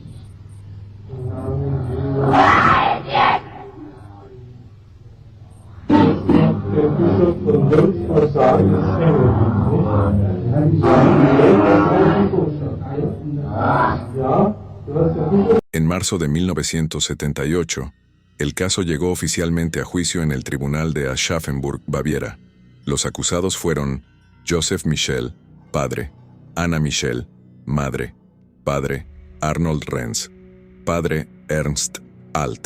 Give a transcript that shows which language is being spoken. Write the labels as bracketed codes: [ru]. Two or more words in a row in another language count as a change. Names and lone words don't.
[de] Was jetzt? Der Bischof von Wels Versagen ist hängen, ja? Du hast den Bischof. [es] En marzo de 1978, el caso llegó oficialmente a juicio en el tribunal de Aschaffenburg, Baviera. Los acusados fueron Joseph Michel, padre; Anna Michel, madre; padre Arnold Renz; padre Ernst Alt.